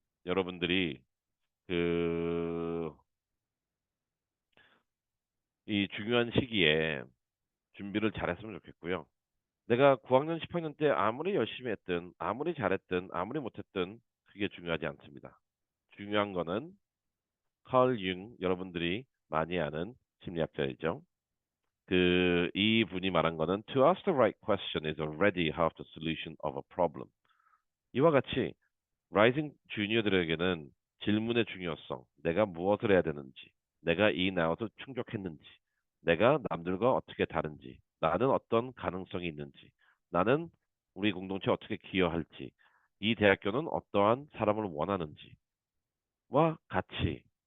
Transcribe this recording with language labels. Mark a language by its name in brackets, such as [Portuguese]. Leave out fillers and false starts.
[Korean] 여러분들이 그 이 중요한 시기에 준비를 잘했으면 좋겠고요. 내가 9학년, 10학년 때 아무리 열심히 했든, 아무리 잘했든, 아무리 못했든 그게 중요하지 않습니다. 중요한 거는 칼 융, 여러분들이 많이 아는 심리학자이죠. 이 분이 말한 거는 [English] To ask the right question is already half the solution of a problem. [Korean] 이와 같이 라이징 주니어들에게는 질문의 중요성, 내가 무엇을 해야 되는지, 내가 이 나웃을 충족했는지, 내가 남들과 어떻게 다른지, 나는 어떤 가능성이 있는지, 나는 우리 공동체에 어떻게 기여할지, 이 대학교는 어떠한 사람을 원하는지와 같이